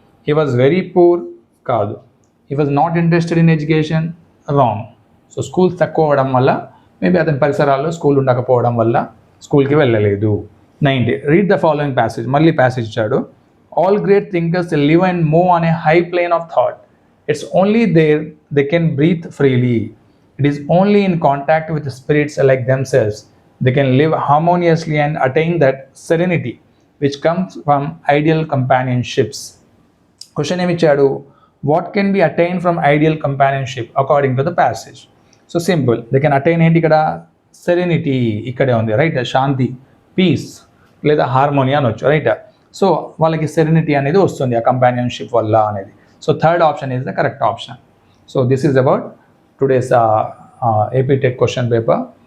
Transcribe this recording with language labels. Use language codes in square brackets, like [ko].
[en] He was very poor కాదు. He was not interested in education, wrong. [te] So schools తక్కువ అవ్వడం వల్ల, maybe అతని పరిసరాల్లో స్కూల్ ఉండకపోవడం వల్ల స్కూల్కి వెళ్ళలేదు. 90. [en] Read the following passage. [te] మళ్ళీ ప్యాసేజ్ ఇచ్చాడు. [en] All great thinkers live and move on a high plane of thought. It's only there they can breathe freely. It is only in contact with spirits like themselves they can live harmoniously and attain that serenity which comes from ideal companionships. Question [te] em ichadu, [en] what can be attained from ideal companionship according to the passage? So simple, they can attain [te] enti ikkada [en] serenity [te] ikkade undi, [en] right? [te] Shanti, peace లేదా harmony అనొచ్చు, right? So వాళ్ళకి serenity అనేది వస్తుంది ఆ companionship వల్ల అనేది. [en] So third option is the correct option. So this is about today's AP tech question paper.